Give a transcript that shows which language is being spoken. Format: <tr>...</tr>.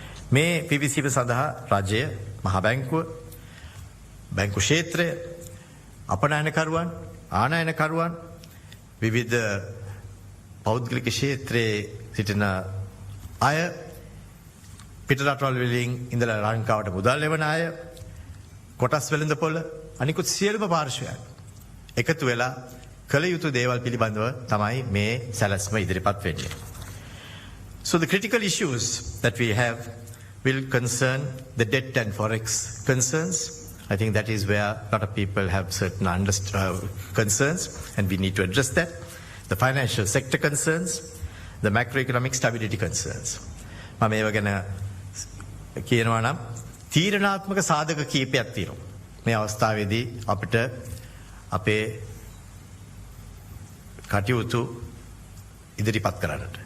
<si>මේ පිවිසීම සඳහා රජය, මහා බැංකුව, බැංකු ක්ෂේත්‍රය, අපනයනකරුවන්, ආනයනකරුවන්, විවිධ පෞද්ගලික ක්ෂේත්‍රයේ සිටින අය, පිටරටවල් වලින් ඉඳලා ලංකාවට මුදල් එවන අය, කොටස් වෙළඳපොළ, අනිකුත් සියලුම පාර්ශ්වයන් එකතු වෙලා කළ යුතු දේවල් පිළිබඳව තමයි මේ සැලැස්ම ඉදිරිපත් වෙන්නේ.</si> <en>So the critical issues that we have will concern the debt and forex concerns. I think that is where a lot of people have certain concerns, and we need to address that. The financial sector concerns, the macroeconomic stability concerns.</en> <si>මම ඒව ගැන කියනවා නම් තීරණාත්මක සාධක කීපයක් තියෙනවා. මේ අවස්ථාවේදී අපිට අපේ කටයුතු ඉදිරිපත් කරන්නට.</si>